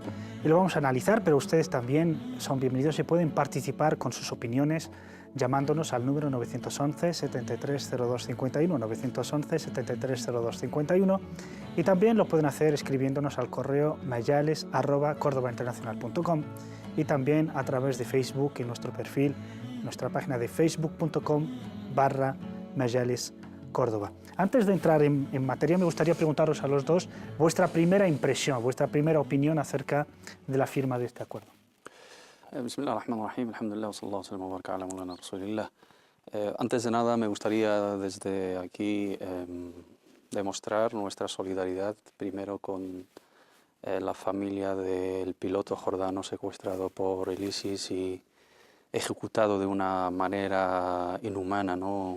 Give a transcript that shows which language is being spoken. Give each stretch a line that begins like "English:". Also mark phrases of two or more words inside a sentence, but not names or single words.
Spanish: y lo vamos a analizar, pero ustedes también son bienvenidos y pueden participar con sus opiniones llamándonos al número 911 730251, 911 730251, y también lo pueden hacer escribiéndonos al correo mayales@cordobainternacional.com y también a través de Facebook en nuestro perfil, nuestra página de facebook.com/mayalescórdoba. Antes de entrar en materia, me gustaría preguntaros a los dos vuestra primera impresión, vuestra primera opinión acerca de la firma de este acuerdo.
Arabic: بسم الله الرحمن الرحيم، الحمد لله، صلى الله عليه وبارك على مولانا رسول الله.
Spanish: Antes de nada, me gustaría desde aquí demostrar nuestra solidaridad primero con la familia del piloto jordano secuestrado por el ISIS y ejecutado de una manera inhumana, ¿no?